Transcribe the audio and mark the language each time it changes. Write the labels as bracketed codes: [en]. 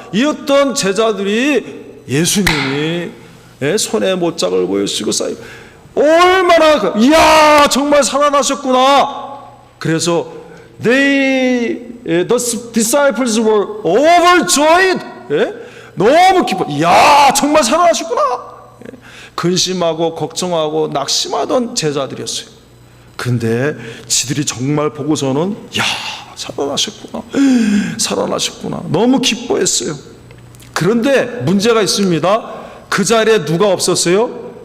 [ko] 이었던 제자들이 예수님이 손에 못짝을 보여주시고 얼마나 이야 정말 살아나셨구나. 그래서 [en] the disciples were overjoyed. [ko] 너무 기뻐. 이야 정말 살아나셨구나. 근심하고 걱정하고 낙심하던 제자들이었어요. 근데 지들이 정말 보고서는 야 살아나셨구나, 살아나셨구나 너무 기뻐했어요. 그런데 문제가 있습니다. 그 자리에 누가 없었어요?